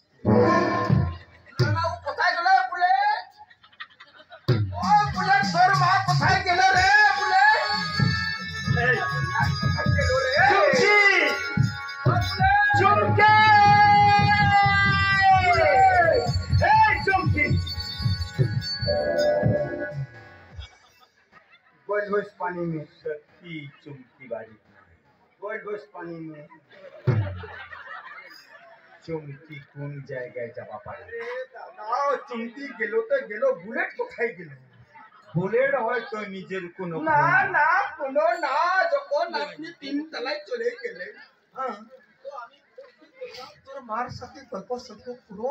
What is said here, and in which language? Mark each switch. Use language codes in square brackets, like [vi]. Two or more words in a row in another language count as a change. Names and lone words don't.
[bn] দাদা, ও কোথায় গেল বুলেট? ও বুলেট, তোর মা কোথায় গেল রে বুলেট? এই কোথায় গেল রে? চুমকি ও বুলেট! চুমকি এই চুমকি [hi] गोल गोश पानी में [bn] সত্যি চুমকি বাড়ি [hi] गोल गोश पानी में [bn] চুমকি কোন জায়গায় যাওয়া পারে? দাদা, চুমকি গেল তো গেল, বুলেট কোথায় গেল? ভুলের হয়তো নিজের কোনো না না, কোনো না। যখন আপনি তিনতলায় চলে গেলেন, হ্যাঁ, তো আমি তোর মার সাথে গল্প সল্প করো।